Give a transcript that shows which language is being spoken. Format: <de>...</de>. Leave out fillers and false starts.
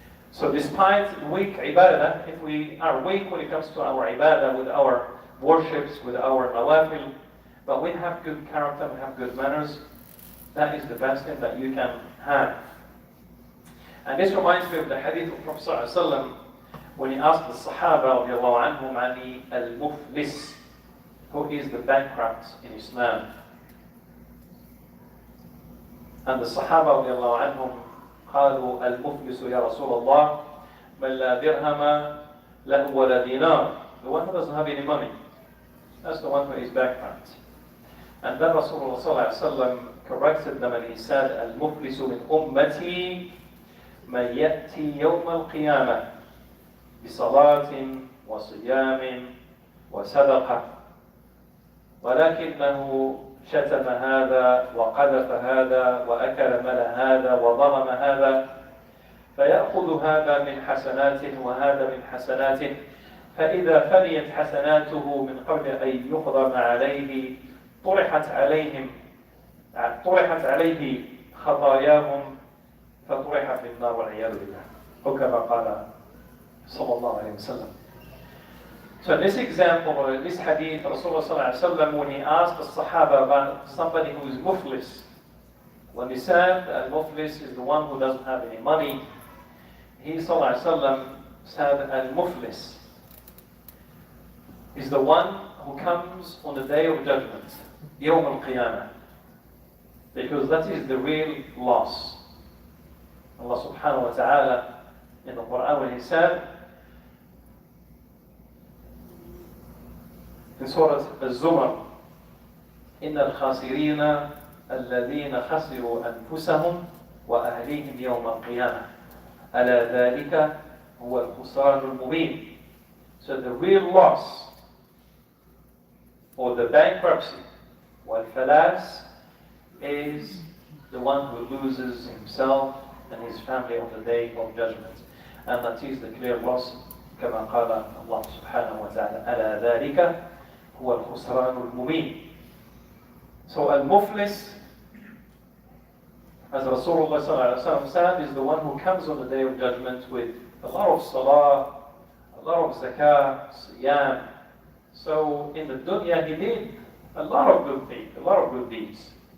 <en>So despite weak ibadah, if we are weak when it comes to our ibadah, with our worships, with our nawafil, but we have good character, we have good manners, That is the best thing that you can have. And this reminds me of the hadith of Prophet ﷺ when he asked the Sahaba radiallahu anhum ani al-muflis, who is the bankrupt in Islam. And the Sahaba radiallahu anhum</en> <ar>قالوا المفلس يا رسول الله من لا درهم له ولا دينار.</ar> <en>The one who doesn't have any money. That's the one who is bankrupt. And then Rasulullah sallallahu alaihi wasallam corrected them and he said,</en> <ar>المفلس من أمتي من يأتي يوم القيامة بصلاة وصيام وصدقة ولكنه شتم هذا وقذف هذا وأكل مال هذا وظلم هذا فيأخذ هذا من حسناته وهذا من حسناته فإذا فنيت حسناته من قبل أن يقدم عليه طرحت عليه خطاياهم فطرح في النار والعياذ بالله. وكما قال صلى الله عليه وسلم.</ar> <en>So in this example, or in this hadith, Rasulullah sallallahu alaihi wasallam, when he asked the Sahaba about somebody who is muflis, when he said that muflis is the one who doesn't have any money, he sallallahu alaihi wasallam said al-muflis is the one who comes on the day of judgment, Yawm al-Qiyamah, because that is the real loss. Allah subhanahu wa ta'ala in the Quran when he said in Surah Al-Zumar,</en> <ar>إن الخاسرين الذين خسروا أنفسهم وأهليهم يوم القيامة ألا ذلك هو الخسران المبين.</ar> <en>So the real loss or the bankruptcy والفلاس is the one who loses himself and his family on the day of judgment, and that is the clear loss.</en> <ar>كما قال الله سبحانه وتعالى ألا ذلك هو الخسران المبين.</ar> <en>So al-muflis, as Rasulullah sallallahu alaihi wasallam said, is the one who comes on the day of judgment with a lot of salah, a lot of zakah, siyam. So in the dunya he did a lot of good things, a lot of good deeds.</en>